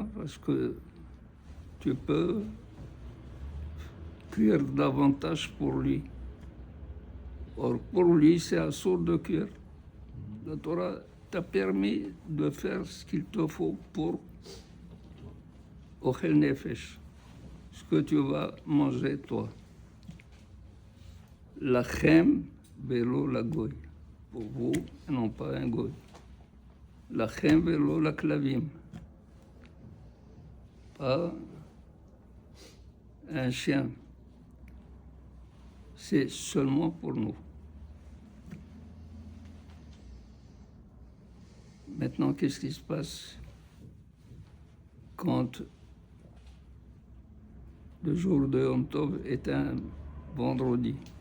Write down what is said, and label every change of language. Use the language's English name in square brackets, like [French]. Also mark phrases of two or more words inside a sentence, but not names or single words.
[French] Parce que tu peux cuire davantage pour lui. Or, pour lui, c'est assourd de cuire. La Torah t'a permis de faire ce qu'il te faut pour [Hebrew] Ochel Nefesh, [French] ce que tu vas manger toi. [Hebrew] Lachem velo la goy, [French] pour vous, et non pas un goy. [Hebrew] Lachem velo la klavim, [French] pas un chien. C'est seulement pour nous. Maintenant, qu'est-ce qui se passe quand le jour de [Hebrew] Yom Tov [French] est un vendredi?